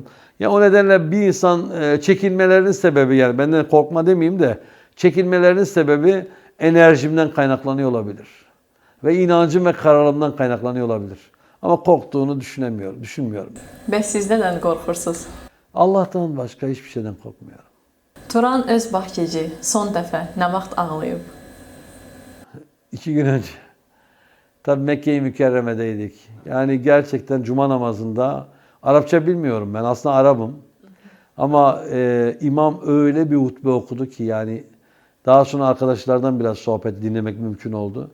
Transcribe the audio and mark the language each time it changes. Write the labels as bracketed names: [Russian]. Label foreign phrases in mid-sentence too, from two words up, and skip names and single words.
[Turkish] Ya o nedenle bir insan çekinmelerinin sebebi yani benden korkma demeyeyim de çekinmelerinin sebebi enerjimden kaynaklanıyor olabilir. Ve inancım ve kararımdan kaynaklanıyor olabilir. Ama korktuğunu düşünmüyorum. [Azerbaijani] Bəs siz nədən qorxursunuz? [Turkish] Allah'tan başka hiçbir şeyden korkmuyorum. [Azerbaijani] Turan Özbahçeci son dəfə nə vaxt ağlayıb? [Turkish] 2 gün önce. Tabii Mekke-i Mükerreme'deydik. Yani gerçekten cuma namazında, Arapça bilmiyorum ben aslında Arap'ım. Ama imam öyle bir hutbe okudu ki yani daha sonra arkadaşlardan biraz sohbet dinlemek mümkün oldu.